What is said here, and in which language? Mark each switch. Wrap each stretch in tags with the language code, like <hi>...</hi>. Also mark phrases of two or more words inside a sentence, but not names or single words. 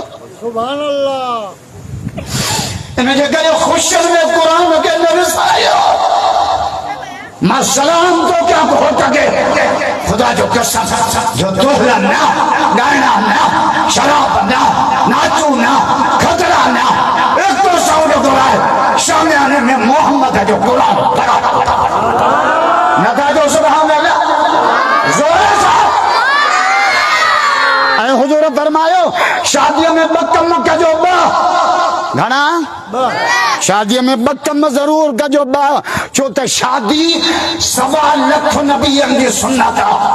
<sd>इनजे करे ख़ुशियुनि में क़ुरान खे न विसारियो मां सलाम थो कयां घोट खे खुदा जो कसम जो दोहरा न ॻाइणा न शराब न नाचू न खतरा न एक तो साउंड दोहराए शामियाने में मोहम्मद जो क़ुरान न था जो</sd> <ar>سبحان الله</ar> <sd>ज़ोर सां ऐं हुजूर फरमायो शादीअ में 2 कम कजो 2 घणा शादीअ में 2 कम ज़रूर कजो 2 छो त शादी 1.25 लख नबीअनि जी सुन्नत आहे</sd>